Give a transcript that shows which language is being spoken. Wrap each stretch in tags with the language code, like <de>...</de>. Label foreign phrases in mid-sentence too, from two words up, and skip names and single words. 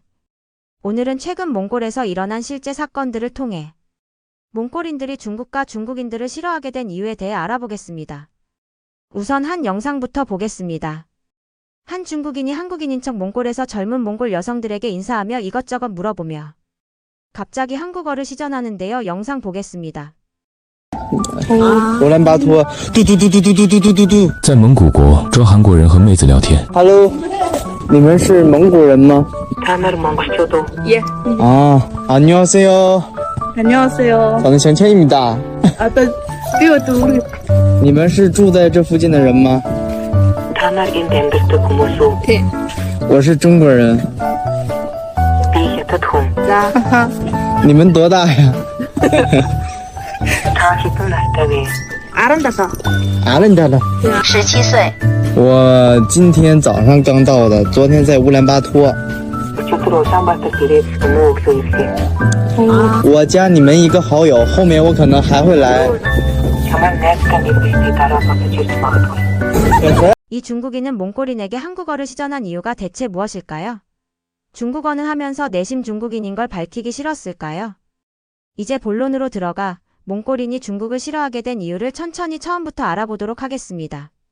<ko>오늘은 최근 몽골에서 일어난 실제 사건들을 통해 몽골인들이 중국과 중국인들을 싫어하게 된 이유에 대해 알아보겠습니다. 우선 한 영상부터 보겠습니다. 한 중국인이 한국인인 척 몽골에서 젊은 몽골 여성들에게 인사하며 이것저것 물어보며 갑자기 한국어를 시전하는데요. 영상 보겠습니다.</ko> <zh>罗兰巴托，嘟嘟嘟嘟嘟嘟嘟嘟嘟嘟。在蒙古国抓韩国人和妹子聊天。 Hello，你们是蒙古人吗？</zh> <ko>예, 아, 안녕하세요. 안녕하세요. 저는 정첸입니다. 아, 나 이것도 모르겠.</ko> <zh>你们是住在这附近的人吗？</zh> <ko>네.</ko> <zh>我是中国人。</zh> <ko>하하.</ko> <zh>你们多大呀？</zh> <ko>아름다워. 아른다다.</ko> <zh>17 岁，我今天早上刚到的，昨天在乌兰巴托。我加你们一个好友，后面我可能还会来。</zh> <ko>이 중국인은 몽골인에게 한국어를 시전한 이유가 대체 무엇일까요? 중국어는 하면서 내심 중국인인 걸 밝히기 싫었을까요? 이제 본론으로 들어가 몽골인이 중국을 싫어하게 된 이유를 천천히 처음부터 알아보도록 하겠습니다.</ko>